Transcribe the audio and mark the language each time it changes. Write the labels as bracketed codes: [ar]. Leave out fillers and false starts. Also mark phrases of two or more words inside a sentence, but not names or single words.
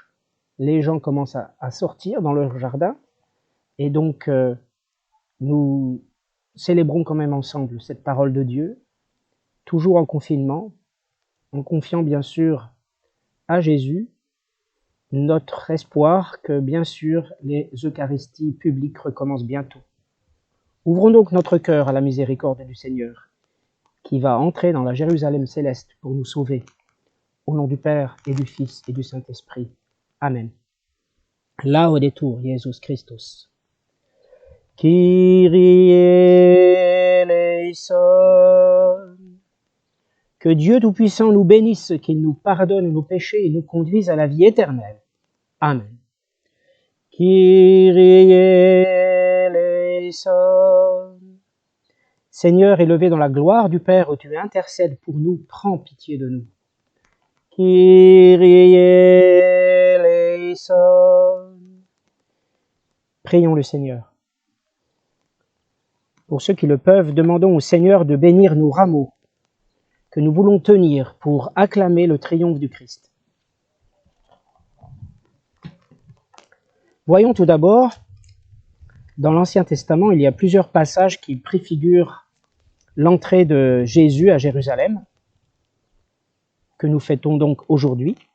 [fr] Les gens commencent à sortir dans leur jardin. Et donc, nous célébrons quand même ensemble cette parole de Dieu, toujours en confinement, en confiant bien sûr à Jésus notre espoir que bien sûr les Eucharisties publiques recommencent bientôt. Ouvrons donc notre cœur à la miséricorde du Seigneur, qui va entrer dans la Jérusalem céleste pour nous sauver. Au nom du Père et du Fils et du Saint-Esprit. Amen. [la] Laudetur Jesus Christus. [el] Κύριε ἐλέησον. [fr] Que Dieu Tout-Puissant nous bénisse, qu'il nous pardonne nos péchés et nous conduise à la vie éternelle. [el] Amen. Κύριε ἐλέησον. [fr] Seigneur, élevé dans la gloire du Père, où tu intercèdes pour nous, prends pitié de nous. [el] Κύριε ἐλέησον. [fr] Prions le Seigneur. Pour ceux qui le peuvent, demandons au Seigneur de bénir nos rameaux que nous voulons tenir pour acclamer le triomphe du Christ. Voyons tout d'abord, dans l'Ancien Testament, il y a plusieurs passages qui préfigurent l'entrée de Jésus à Jérusalem, que nous fêtons donc aujourd'hui.